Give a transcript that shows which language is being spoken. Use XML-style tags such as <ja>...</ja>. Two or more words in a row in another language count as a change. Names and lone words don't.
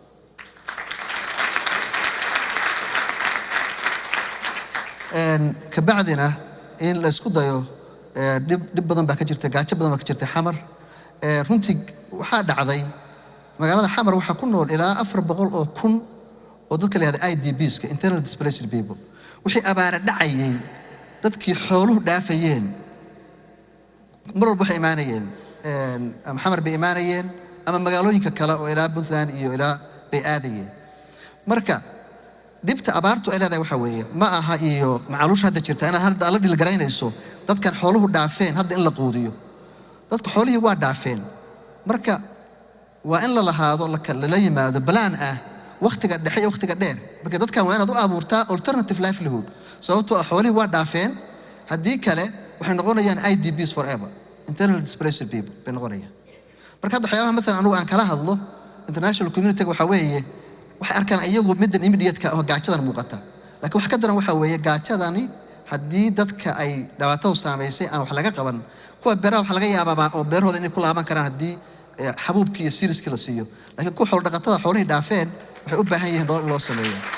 <so>kabacdina in la isku dayo dib badan baa ka jirtay gaajo badan baa ka jirtay xamar runtii waxaa dhacday magaalada xamar waxaa ku nool ilaa 400 oo kun oo dadka la yiraahdo IDPs-ka</so> <en>internal displaced people</en> <so>wixii abaara dhacayay dadkii xooluhu dhaafayeen mar walba waxay imaanayeen ama xamar bay imaanayeen ama magaalooyinka kale oo ilaa Puntland iyo ilaa bay aadayeen marka dibta abaartu ay leedahay waxa weeye ma aha iyo macluush hadda jirta inaad hadda la dhilgaraynayso dadkan xooluhu dhaafeen hadda in la quudiyo dadka xoolihii waa dhaafeen marka waa in la lahaado la yimaado balaan ah waqtiga dhexe iyo waqtiga dheer marka dadkan waa inaad u abuurtaa</so> <en>alternative livelihood</en> <so>sababtoo ah xoolihii waa dhaafeen haddii kale waxay noqonayaan</so> <en>IDPs forever internally displaced people</en> <so>bay noqonayaan marka hadda waxyaabaha maalan anigu aan kala hadlo</so> <en>international community</en> <so>waxa weeye waxay arkaan iyagu middan immediate-ka oo gaajadan muuqata laakiin waxa ka daran waxa weeye gaajadani haddii dadka ay dhibaato saameysay aan wax laga qaban kuwa beeraha wax laga yaabaa oo beerahooda inay ku laaban karaan haddii xabuubkii iyo seriiskii la siiyo laakiin kuwa xoolo dhaqatada xoolihii dhaafeen waxay u baahan yihiin in loo sameeyo</so>